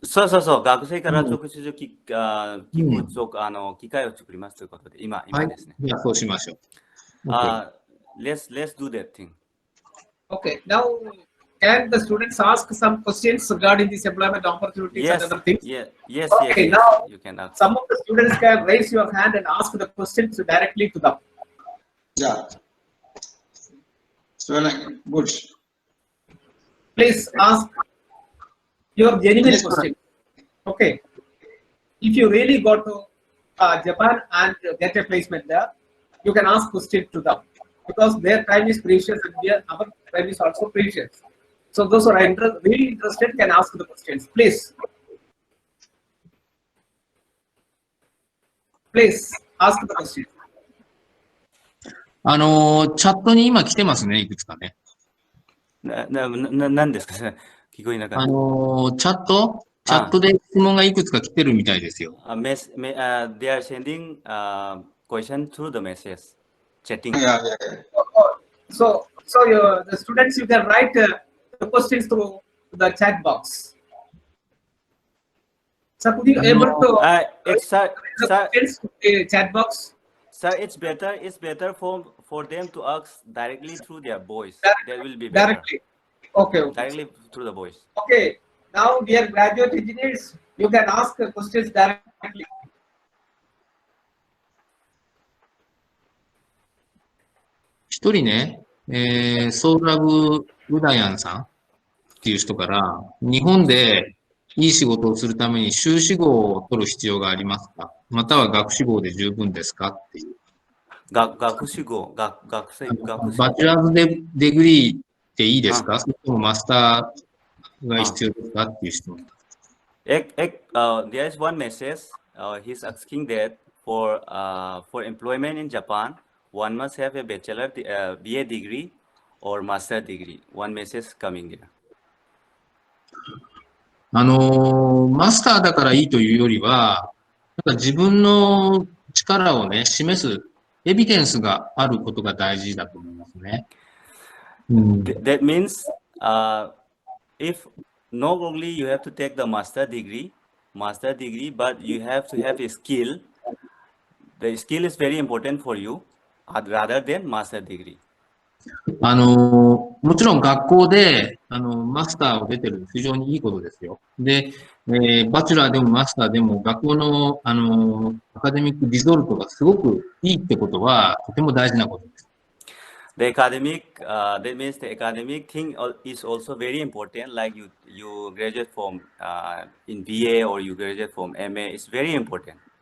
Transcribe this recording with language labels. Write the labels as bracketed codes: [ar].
[ja] そうそうそう、学生から直接聞く機会を作りますということで、今ですね。じゃあそうしましょう。 [en] Let's do that thing. okay, now can the students ask some questions regarding these employment opportunities and Yes, other things? yes, Okay, yes, now you can ask. some of the students can raise your hand and ask the questions directly to them. Yeah. So good. Please ask your genuine Yes, question. Okay. If you really go to Japan and get a placement there, you can ask questions to them because their time is precious and our time is also precious. So those who are really interested can ask the questions. Please ask the question. [ja] チャットに今来てますね、いくつかね。何ですかね聞こえなかった。チャットで質問がいくつか来てるみたいですよ。 [en] They are sending question through the message, chatting. Yeah. So the students, you can write the questions through the chat box. So could you able to Sir, the questions to the chat box? Sir, it's better for them to ask directly through their voice. That will be better. Directly. Okay. Directly through the voice. Okay. Now, dear graduate engineers, you can ask questions directly. [ja] 一人ね、ソウラブ・ウダヤンさんっていう人から、日本でいい仕事をするために修士号を取る必要がありますか、または学士号で十分ですかっていう。学士号。バチュラーズデグリーっていいですか、それともマスターが必要ですかっていう質問。 [en] There is one message. He's asking that for employment in Japan, one must have a bachelor, BA degree or master degree. One message coming there. [ja] マスターだからいいというよりは、なんか自分の力をね、示すエビデンスがあることが大事だと思いますね。 [en] That means if not only you have to take the master degree, but you have to have a skill. The skill is very important for you rather than master degree. [ja] もちろん学校で、マスターを出てる非常にいいことですよ。で、バチュラーでもマスターでも学校の、アカデミックリゾルトがすごくいいってことは、とても大事なことです。 [en] The academic, that means the academic thing is also very important. Like you graduate from in BA or you graduate from MA, it's very important.